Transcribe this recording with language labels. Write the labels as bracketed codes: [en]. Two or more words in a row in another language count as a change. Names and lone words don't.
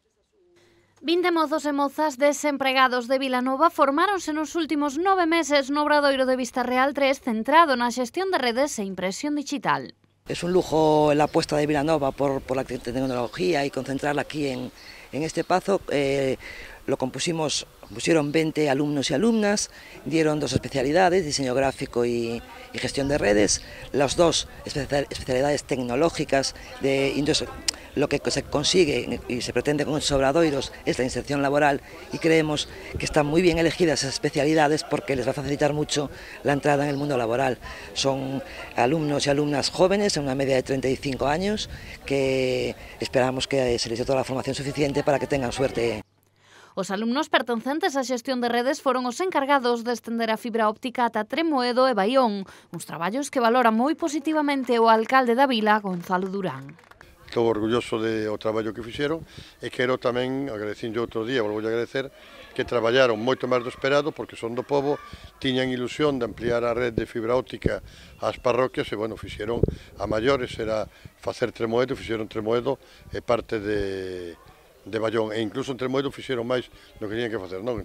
[gl] 20 mozos e mozas desempregados de Vilanova formáronse nos últimos 9 meses no Obradoiro de Vistarreal 3 centrado na xestión de redes e impresión digital. [es] Es un lujo la apuesta de Vilanova por la tecnología y concentrarla aquí en este pazo. Pusieron 20 alumnos y alumnas, dieron 2 especialidades, diseño gráfico y gestión de redes, las 2 especialidades tecnológicas lo que se consigue y se pretende con estos obradoiros es la inserción laboral y creemos que están muy bien elegidas esas especialidades porque les va a facilitar mucho la entrada en el mundo laboral. Son alumnos y alumnas jóvenes, en una media de 35 años, que esperamos que se les dé toda la formación suficiente para que tengan suerte. [gl] Os alumnos pertencentes á xestión de redes foron os encargados de estender a fibra óptica ata Tremoedo e Baión, uns traballos que valora moi positivamente o alcalde da vila, Gonzalo Durán. Estou orgulloso do traballo que fixeron e quero tamén, agradecindo outro día, volvo a agradecer, que traballaron moito máis do esperado porque son do pobo, tiñan ilusión de ampliar a rede de fibra óptica ás parroquias e, bueno, fixeron a maiores, era facer Tremoedo, fixeron Tremoedo e parte de Baión, e incluso en Tremoedo fixeron máis do que tiñan que facer, non?